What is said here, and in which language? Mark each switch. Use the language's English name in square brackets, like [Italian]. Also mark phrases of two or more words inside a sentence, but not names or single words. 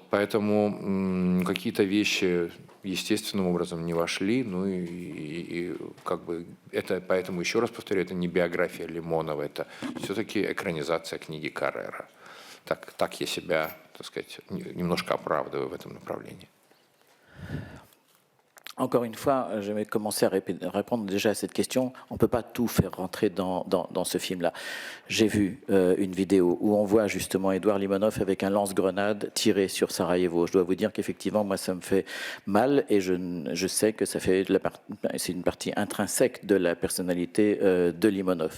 [Russian] Поэтому какие-то вещи естественным образом не вошли. Ну и как бы это, поэтому еще раз повторю, это не биография Лимонова, это все-таки экранизация книги Каррера. Так я себя, так сказать, немножко оправдываю в этом направлении. [French] Encore une fois, je vais commencer à répondre déjà à cette question. On ne peut pas tout faire rentrer dans ce film-là. J'ai vu une vidéo où on voit justement Édouard Limonov avec un lance-grenade tiré sur Sarajevo. Je dois vous dire qu'effectivement, moi, ça me fait mal et je sais que ça fait c'est une partie intrinsèque de la personnalité de Limonov.